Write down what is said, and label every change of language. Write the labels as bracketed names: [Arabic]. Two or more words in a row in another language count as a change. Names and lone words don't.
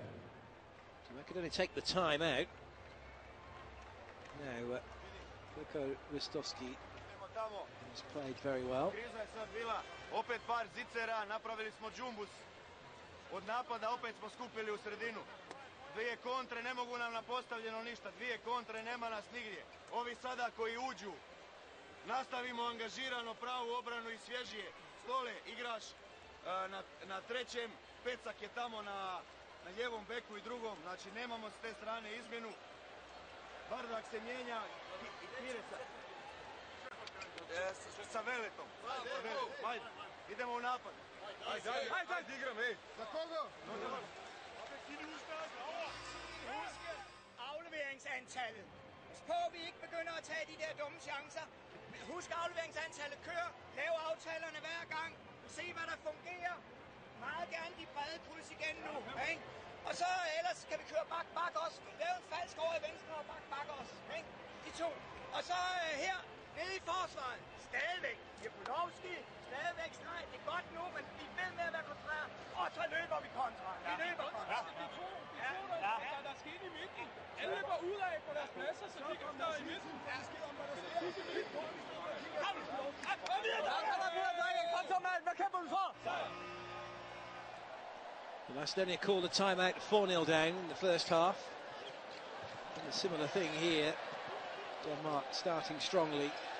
[English] So Macedonia take the time out. Now, Veljko Ristovski has played very well. [Croatian] Kriza je sad bila, opet par zicera, napravili smo džumbus. Od napada opet smo skupili u sredinu. 2 kontre, ne mogu nam na postavljeno ništa. 2 kontre, nema nas nigdje. Ovi sada koji uđu, nastavimo angažirano pravu obranu i svježije. Stole, igraš na trećem, Pecak je tamo na ljevom beku i drugom, znači nemamo s te strane izmjenu. Bardak se mijenja i Kireca sa Veletom. Ajde, idemo u napad. Ajde, igram, ej. Za koga? [Danish] Husk afleveringsantallet. Pas på, vi ikke begynder at tage de der dumme chancer. Husk afleveringsantallet, kør, lav aftalerne hver gang, se hvad der fungerer. Meget gerne de brede puls igen nu, ikke? Og så ellers kan vi køre bak også. Lav en falsk over i venstre og bak også, ikke? De to. Og så her, nede i forsvaret, stadigvæk. Jepulovski, stadigvæk streg. Det er godt nu, men vi er ved med at være kontrær. Og så løber vi kontra. Vi løber kontra. Der skal ind i midten. Alle løber ud af på deres pladser, så de kommer der i midten. [English] Macedonia called a timeout 4-0 down in the first half. And a similar thing here. Denmark starting strongly.